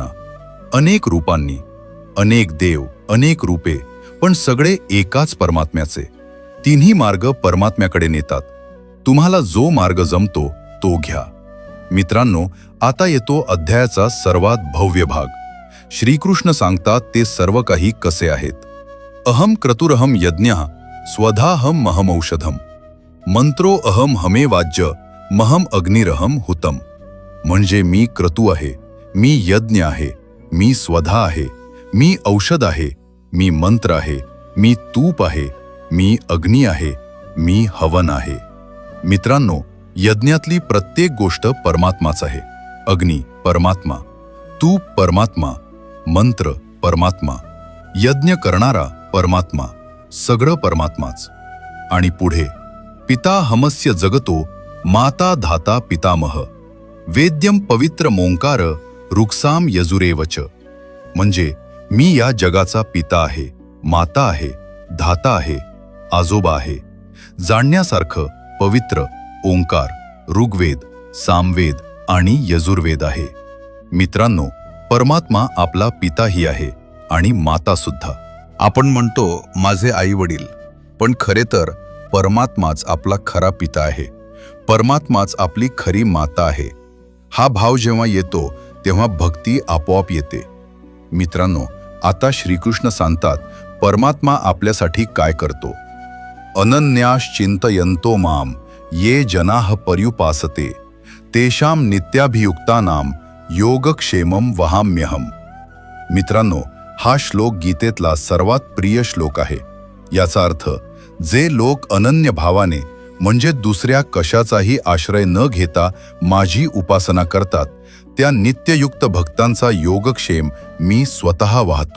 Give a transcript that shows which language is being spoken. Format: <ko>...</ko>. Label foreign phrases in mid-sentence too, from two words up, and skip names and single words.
<mr>अनेक रूपांनी, अनेक देव, अनेक रूपे, पण सगळे एकाच परमात्म्याचे. तिन्ही मार्ग परमात्म्याकडे नेतात. तुम्हाला जो मार्ग जमतो तो घ्या. मित्रांनो, आता येतो अध्यायाचा सर्वात भव्य भाग. श्रीकृष्ण सांगतात ते सर्व काही कसे आहेत.</mr> <sa>अहम क्रतुरहम यज्ञः स्वधाहम महमौषधम मंत्रो अहम हमे वाज्य महम अग्निरहम हुतम.</sa> <mr>म्हणजे मी क्रतू आहे, मी यज्ञ आहे, मी स्वधा आहे, मी औषध आहे, मी मंत्र आहे, मी तूप आहे, मी अग्नी आहे, मी हवन आहे. मित्रांनो, यज्ञातली प्रत्येक गोष्ट परमात्माच आहे. अग्नी परमात्मा, तूप परमात्मा, मंत्र परमात्मा, यज्ञ करणारा परमात्मा, सगळं परमात्माच. आणि पुढे,</mr> <sa>पिता हमस्य जगतो माता धाता पितामह वेद्यम पवित्र मोंकार रुक्साम यजुरेवच.</sa> <mr>म्हणजे मी या जगाचा पिता आहे, माता आहे, धाता आहे, आजोबा आहे. जाणण्यासारखं पवित्र ओंकार, ऋग्वेद, सामवेद आणि यजुर्वेद आहे. मित्रांनो, परमात्मा आपला पिताही आहे आणि माता सुद्धा. आपण म्हणतो माझे आई वडील, पण खरे तर परमात्माच आपला खरा पिता आहे. परमात्माच आपली खरी माता आहे. हा भाव जेव्हा येतो तेव्हा भक्ती आपोआप येते. मित्रांनो, आता श्रीकृष्ण सांगतात परमात्मा आपल्यासाठी काय करतो.</mr> <sa>अनन्याश्चिंतयन्तो माम ये जनाः पर्युपासते तेषां नित्याभियुक्तानां योगक्षेमं वहाम्यहम.</sa> <mr>मित्रांनो, हा श्लोक गीतेतला सर्वात प्रिय श्लोक आहे. याचा अर्थ, जे लोक अनन्य भावाने म्हणजे दुसऱ्या कशाचाही आश्रय न घेता माझी उपासना करतात, त्या नित्ययुक्त भक्तांचा योगक्षेम मी स्वतः वाहतो.</mr>